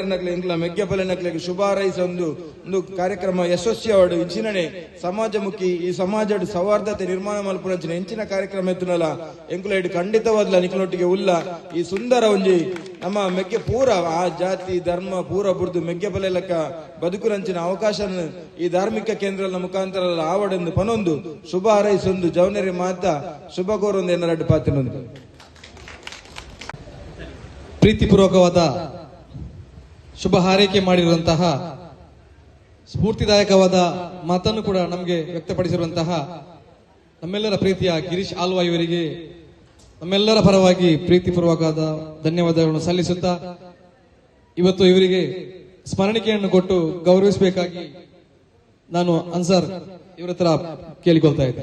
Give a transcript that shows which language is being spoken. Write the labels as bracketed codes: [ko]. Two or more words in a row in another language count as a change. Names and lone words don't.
[tcy] ನಕ್ಲೆ ಇಂಕ್ಲ ಮೆಗ್ಗೆಪಲೆ ನಕ್ಲೆಗೆ ಶುಭ ಹಾರೈಸ ಒಂದು ಕಾರ್ಯಕ್ರಮ ಯಶಸ್ವಿ ಅವಾರ್ಡ್ ಇಂಚಿನನೆ ಸಮಾಜಮುಖಿ ಈ ಸಮಾಜ ಸೌಹಾರ್ದತೆ ನಿರ್ಮಾಣ ಮಲ್ಪುನಂಚಿನ ಹೆಂಚಿನ ಕಾರ್ಯಕ್ರಮ ಎತ್ತುನಲ್ಲ ಎಂಕುಲ ಇಡು ಖಂಡಿತವಾದ್ಲ ನಿಕ್ಲೊಟ್ಟಿಗೆ ಉಲ್ಲ ಈ ಸುಂದರ ಒಂಜಿ ನಮ್ಮ ಮೆಗ್ಗೆ ಪೂರ ಆ ಜಾತಿ ಧರ್ಮ ಪೂರ ಬುಡ್ದು ಮೆಗ್ಗೆಪಲೆ ಲೆಕ್ಕ ಬದುಕುನಂಚಿನ ಅವಕಾಶ ಈ ಧಾರ್ಮಿಕ ಕೇಂದ್ರದ ಮುಖಾಂತರ ಆವಡೆಂದು ಪನೊಂದು ಶುಭ ಹಾರೈಸೊಂದು ಜವನೇರಿ ಮಾತ ಶುಭ ಕೋರೊಂದು ಎನ್ನರಡ್ಡು ಪಾತಿನೊಂದು [kn] ಪ್ರೀತಿಪೂರ್ವಕವಾದ ಶುಭ ಹಾರೈಕೆ ಮಾಡಿರುವಂತಹ ಸ್ಫೂರ್ತಿದಾಯಕವಾದ ಮಾತನ್ನು ಕೂಡ ನಮಗೆ ವ್ಯಕ್ತಪಡಿಸಿರುವಂತಹ ನಮ್ಮೆಲ್ಲರ ಪ್ರೀತಿಯ ಗಿರೀಶ್ ಆಲ್ವಾ ಇವರಿಗೆ ನಮ್ಮೆಲ್ಲರ ಪರವಾಗಿ ಪ್ರೀತಿಪೂರ್ವಕವಾದ ಧನ್ಯವಾದಗಳನ್ನು ಸಲ್ಲಿಸುತ್ತಾ ಇವತ್ತು ಇವರಿಗೆ ಸ್ಮರಣಿಕೆಯನ್ನು ಕೊಟ್ಟು ಗೌರವಿಸಬೇಕಾಗಿ ನಾನು ಅನ್ಸರ್ ಇವರ ಹತ್ರ ಕೇಳಿಕೊಳ್ತಾ ಇದ್ದೆ.